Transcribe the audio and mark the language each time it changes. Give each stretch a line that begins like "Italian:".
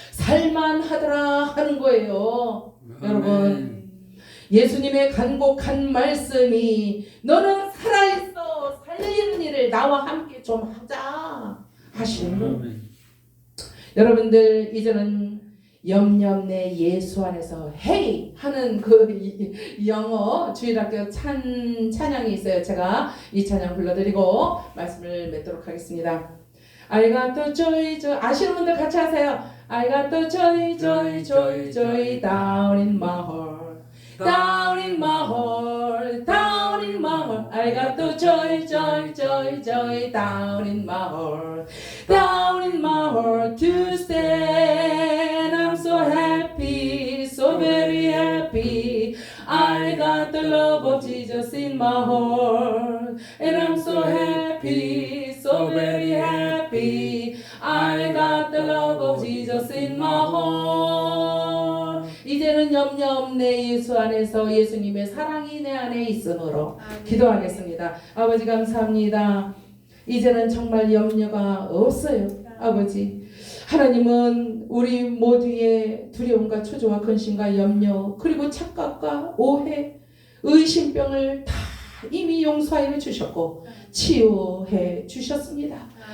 Korean: 살만하더라 하는 거예요. 여러분, 예수님의 간곡한 말씀이 너는 살아있어 살리는 일을 나와 함께 좀 하자 하시는 여러분들 이제는 염려내 예수 안에서 헤이 하는 그 영어 주일학교 찬양이 있어요. 제가 이 찬양 불러드리고 말씀을 맺도록 하겠습니다.
English: I got the joy, joy.
Korean: 아시는 분들 같이 하세요.
English: I got the joy, joy, joy, joy down in my heart, down in my heart, down in my heart. I got the joy, joy, joy, joy down in my heart, down in my heart to stand. I'm so happy, so very happy. I got the love of Jesus in my heart, and I'm so happy, so very happy. I got the love of Jesus in my heart.
Korean: 이제는 염려 없네 예수 안에서 예수님의 사랑이 내 안에 있으므로 기도하겠습니다. 아버지 감사합니다. 이제는 정말 염려가 없어요. 아버지 하나님은 우리 모두의 두려움과 초조와 근심과 염려 그리고 착각과 오해 의심병을 다 이미 용서하여 주셨고 치유해 주셨습니다.